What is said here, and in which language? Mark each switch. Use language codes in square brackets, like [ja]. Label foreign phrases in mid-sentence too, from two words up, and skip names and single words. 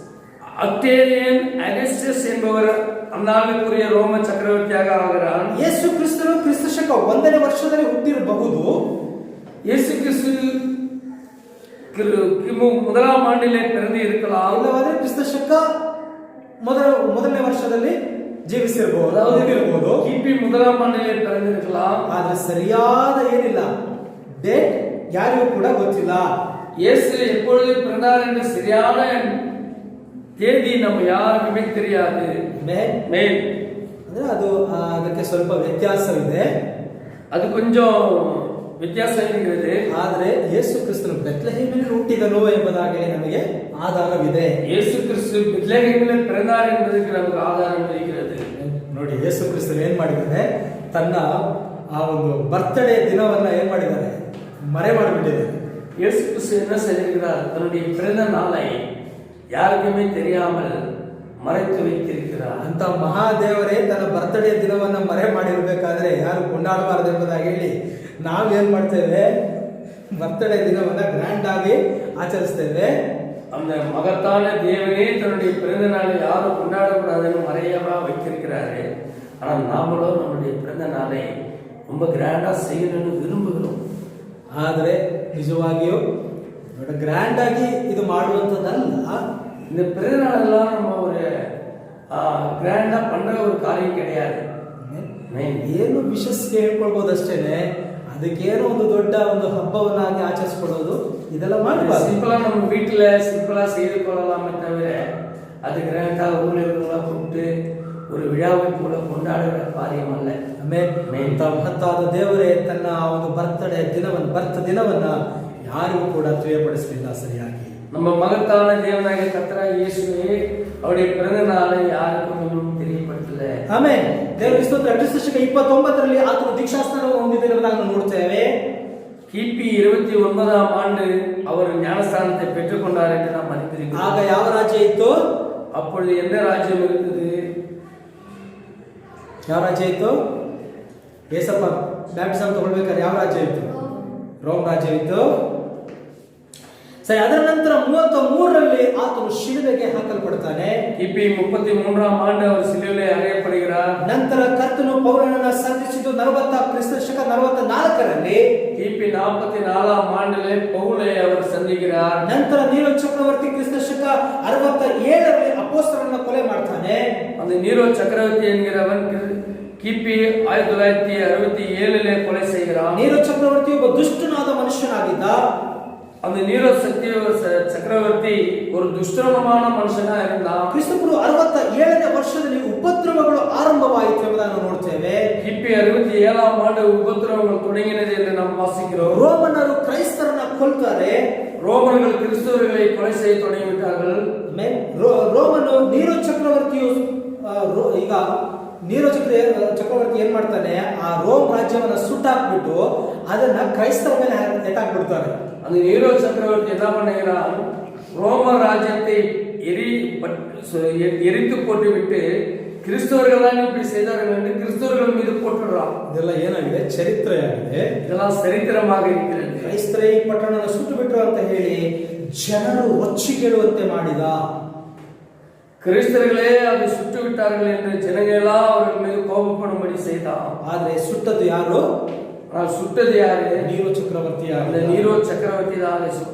[ta] என்பவர் அந்நாளுக்குரிய ரோம சக்கரவர்த்தியாக ஆகிறார். [kn] ಯೇಸು ಕ್ರಿಸ್ತನು ಕ್ರಿಸ್ತ ಶಕ 1ನೇ ವರ್ಷದಲ್ಲಿ ಹುಟ್ಟಿರಬಹುದು. [ta] ಯೇಸು ಕ್ರಿಸ್ತು கிமு 1ஆம் ஆண்டிலே பிறந்து இருக்கலாம். [kn] ಇಲ್ಲವಾದರೆ ಕ್ರಿಸ್ತ ಶಕ ಮೊದಲನೇ ವರ್ಷದಲ್ಲಿ ಜೀವಿಸಿರಬಹುದು, ಹುಟ್ಟಿರಬಹುದು. [ta] கிபி 1ஆம் ஆண்டிலே பிறந்திருக்கலாம். [kn] ಆದ್ರೆ ಸರಿಯಾದ ಏನಿಲ್ಲ, ಡೇಟ್ ಯಾರಿಗೂ ಕೂಡ ಗೊತ್ತಿಲ್ಲ. [ta] இயேசு எப்பொழுது பிறந்தார் என்ற சரியான தேதி நம்ம யாருக்குமே தெரியாது. மேல் [kn] ಅಂದ್ರೆ ಅದು ಅದಕ್ಕೆ ಸ್ವಲ್ಪ ವ್ಯತ್ಯಾಸವಿದೆ, [ta] ಅದು கொஞ்சம் ವ್ಯತ್ಯಾಸ இருக்கிறது. [kn] ಆದರೆ ಯೇಸು ಕ್ರಿಸ್ತನು ಬೆತ್ಲೆಹೇಮಿನಲ್ಲಿ ಹುಟ್ಟಿದನು ಎಂಬುದಾಗಿ ನಮಗೆ ಆಧಾರವಿದೆ. [ta] ಯೇಸು ಕ್ರಿಸ್ತು ಬೆತ್ಲೆಹೇಮಿನಲ್ಲಿ பிறந்தார் என்பதற்கு நமக்கு ஆதாரம் இருக்கிறது. [kn] ನೋಡಿ, ಯೇಸು ಕ್ರಿಸ್ತನು ಏನ್ ಮಾಡಿದ್ದಾರೆ, ತನ್ನ ಆ ಒಂದು ಬರ್ತ್ಡೇ ದಿನವನ್ನ ಏನ್ ಮಾಡಿದ್ದಾರೆ, ಮರೆ ಮಾಡಿಬಿಟ್ಟಿದ್ದಾರೆ. [ta] இயேசு கிறிஸ்து என்ன செய்கிறார், தன்னுடைய பிறந்த நாளை யாருக்குமே தெரியாமல் மறைத்து வைத்திருக்கிறார். [kn] ಅಂತ ಮಹಾದೇವರೇ ತನ್ನ ಬರ್ತ್ಡೇ ದಿನವನ್ನ ಮರೆ ಮಾಡಿರ್ಬೇಕಾದ್ರೆ ಯಾರು ಕೊಂಡಾಡಬಾರದು ಎಂಬುದಾಗಿ ಹೇಳಿ ನಾವೇನ್ ಮಾಡ್ತೇವೆ, ಬರ್ತ್ಡೇ ದಿನವನ್ನ ಗ್ರ್ಯಾಂಡ್ ಆಗಿ ಆಚರಿಸ್ತೇವೆ. [ta] அந்த மகத்தான தேவனே தன்னுடைய பிறந்த நாளை யாரும் கொண்டாடக்கூடாதுன்னு மறையமா வைத்திருக்கிறாரு. ஆனால் நாமளும் நம்முடைய பிறந்த நாளை ரொம்ப கிராண்டா செய்யணும்னு விரும்புகிறோம். [kn] ಆದರೆ ನಿಜವಾಗಿಯೂ ಗ್ರ್ಯಾಂಡ್ ಆಗಿ ಇದು ಮಾಡುವಂಥದ್ದಲ್ಲ. [ta] இந்த பிறந்த நாளெல்லாம் நம்ம ஒரு கிராண்டா பண்ற ஒரு காரியம் கிடையாது. [kn] ಏನು ವಿಶಸ್ಗೆ ಹೇಳ್ಕೊಳ್ಬಹುದು ಅಷ್ಟೇನೆ, ಅದಕ್ಕೇನೋ ಒಂದು ದೊಡ್ಡ ಒಂದು ಹಬ್ಬವನ್ನಾಗಿ ಆಚರಿಸ್ಕೊಳ್ಳೋದು ಇದೆಲ್ಲ ಮಾಡಬಾರ್ದು. [ta] சிம்பிளா நம்ம வீட்டுல சிம்பிளா செய்து கொள்ளலாமே தவிர அது கிராண்டா ஊழியர்களா கூப்பிட்டு ஒரு விழாவை போல கொண்டாடுற காரியம் அல்ல. [kn] ಮಹತ್ತಾದ ದೇವರೇ ತನ್ನ ಒಂದು ಬರ್ತ್ ದಿನವನ್ನ ಯಾರಿಗೂ ಕೂಡ ತಿಳಿಯಪಡಿಸಲಿಲ್ಲ ಸರಿಯಾಗಿ. [ta] நம்ம மகத்தான தேவனாகிய கர்த்தராகிய இயேசுவே அவருடைய பிறந்த நாளை யாருக்கும் இன்னும் தெரியப்படுத்தல. [kn] ಆಮೆನ್. ದೇವರ ಸ್ತೋತ್ರ. ಕ್ರಿಸ್ತ ಶಕ 29ರಲ್ಲಿ ಆತನು ದೀಕ್ಷಾಸ್ನಾನವನ್ನು ಹೊಂದಿದ್ದನ್ನು ನಾವು ನೋಡ್ತೇವೆ. [ta] கிபி 29ஆம் ஆண்டு அவர் ஞானஸ்நானத்தை பெற்றுக்கொண்டார் என்று நாம் அறிந்திருக்கிறோம். [kn] ಆಗ ಯಾವ ರಾಜ್ಯ ಇತ್ತು? [ta] அப்பொழுது எந்த ராஜ்யம் இருந்தது? [kn] ಯಾವ ರಾಜ್ಯ ಇತ್ತು? ಏಸಪ್ಪ ಬ್ಯಾಪ್ಟಿಸಮ್ ತಗೊಳ್ಬೇಕಾದ್ರೆ ಯಾವ ರಾಜ್ಯ ಇತ್ತು? ರೋಮ್ ರಾಜ್ಯ ಇತ್ತು. ಸರಿ, ಅದರ ನಂತರ 33ರಲ್ಲಿ ಆತನು ಶಿಲುಬೆಗೆ ಹಾಕಲ್ಪಡ್ತಾನೆ. [ta] கிபி 33ஆம் ஆண்டு அவர் சிலுவையிலே அறையப்படுகிறார். [kn] ನಂತರ ಕರ್ತನು ಪೌಲನನ್ನ ಸಂಧಿಸಿದ್ದು ಕ್ರಿಸ್ತ ಶಕ 44ರಲ್ಲಿ. [ta] கிபி 44ஆம் ஆண்டிலே பவுலை அவர் சந்திக்கிறார். [kn] ನಂತರ ನೀರೋ ಚಕ್ರವರ್ತಿ ಕ್ರಿಸ್ತ ಶಕ 67ರಲ್ಲಿ ಅಪೊಸ್ತಲರನ್ನ ಕೊಲೆ ಮಾಡ್ತಾನೆ. [ta] அந்த நீரோ சக்கரவர்த்தி என்கிறவன் கிபி 1967லே கொலை செய்கிறான். [kn] ನೀರೋ ಚಕ್ರವರ್ತಿ ಒಬ್ಬ ದುಷ್ಟನಾದ ಮನುಷ್ಯನಾಗಿದ್ದ. [ta] அந்த நீரோ சக்கரவர்த்தி ஒரு துஷ்டமான மனுஷனா இருந்தான். [kn] ಕ್ರಿಸ್ತಪೂರ್ವ 67ನೇ ವರ್ಷದಲ್ಲಿ ಉಪದ್ರವಗಳು ಆರಂಭವಾಯಿತು ಎಂಬುದನ್ನು ನೋಡ್ತೇವೆ. [ta] கிபி 67ஆம் ஆண்டு உபத்திரவங்கள் தொடங்கினது என்று நாம் வாசிக்கிறோம். [kn] ರೋಮನರು ಕ್ರೈಸ್ತರನ್ನ ಕೊಲ್ತಾರೆ. [ta] ரோமர்கள் கிறிஸ்தவர்களை கொலை செய்ய தொடங்கிவிட்டார்கள். [kn] ರೋಮನು ನೀರೋ ಚಕ್ರವರ್ತಿಯು ಈಗ ನೀರೋ ಚಕ್ರವರ್ತಿ ಏನ್ ಮಾಡ್ತಾನೆ, ಆ ರೋಮ್ ರಾಜ್ಯವನ್ನ ಸುಟ್ಟಾಕ್ಬಿಟ್ಟು ಅದನ್ನ ಕ್ರೈಸ್ತರ ಮೇಲೆ ಎತ್ತಾಕ್ಬಿಡ್ತಾರೆ. [ta] அந்த நீரோ சக்கரவர்த்தி என்ன பண்ணுகிறான், ரோம ராஜ்யத்தை எரித்து போட்டுவிட்டு கிறிஸ்தவர்கள் தான் இப்படி செய்தார்கள் என்று கிறிஸ்தவர்கள் மீது போட்டுடுறான். [kn] ಇದೆಲ್ಲ ಏನಾಗಿದೆ, ಚರಿತ್ರೆಯಾಗಿದೆ. [ta] இதெல்லாம் சரித்திரமாக இருக்கிறது. [kn] ಕ್ರೈಸ್ತರೇ ಈ ಪಟ್ಟಣವನ್ನು ಸುಟ್ಟು ಬಿಟ್ರು ಅಂತ ಹೇಳಿ ಜನರು ರೊಚ್ಚಿಗೇಳುವಂತೆ ಮಾಡಿದ. [ta] கிறிஸ்தவர்களே அதை சுட்டு விட்டார்கள் என்று ஜனங்களெல்லாம் அவர்கள் மீது கோபப்படும்படி செய்தான். [kn] ಆದ್ರೆ ಸುಟ್ಟದ್ದು ಯಾರು? ಸುಟ್ಟದ್ದು ಯಾರು? ನೀರೋ ಚಕ್ರವರ್ತಿ. ನೀರೋ ಚಕ್ರವರ್ತಿ ಸುಟ್ಟ.